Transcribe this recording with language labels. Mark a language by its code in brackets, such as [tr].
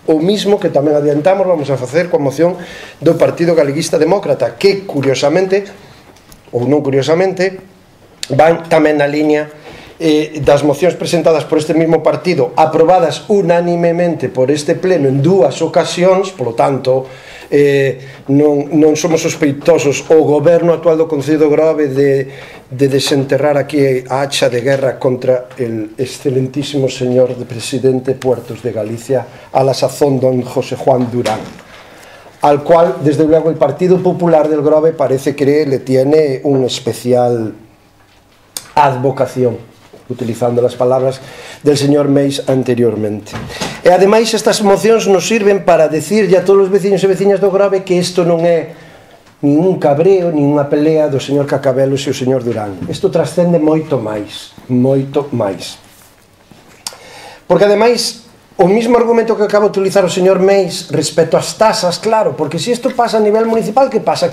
[gl] O mismo que tamén adiantamos vamos a facer coa moción do Partido Galeguista Demócrata, que curiosamente, ou non curiosamente, van tamén na liña das mocións presentadas por este mismo partido, aprobadas unánimemente por este pleno en dúas ocasións. [es] Por lo tanto, [gl] non somos sospeitosos o goberno actual do Concello do Grove de desenterrar aquí [es] a hacha de guerra contra el excelentísimo señor de presidente Puertos de Galicia, a la sazón don José Juan Durán, al cual desde luego el Partido Popular del Grove parece que le tiene una especial advocación, utilizando las palabras del señor Meis anteriormente. [gl] E ademais estas mocións nos sirven para decirlle a todos os veciños e veciñas do Grove que isto non é nin un cabreo, nin unha pelea do señor Cacabelos e o señor Durán. Isto trascende moito máis, moito máis. Porque ademais o mismo argumento que acaba de utilizar o señor Meis respecto ás tasas, claro, porque se isto pasa a nivel municipal, que pasa?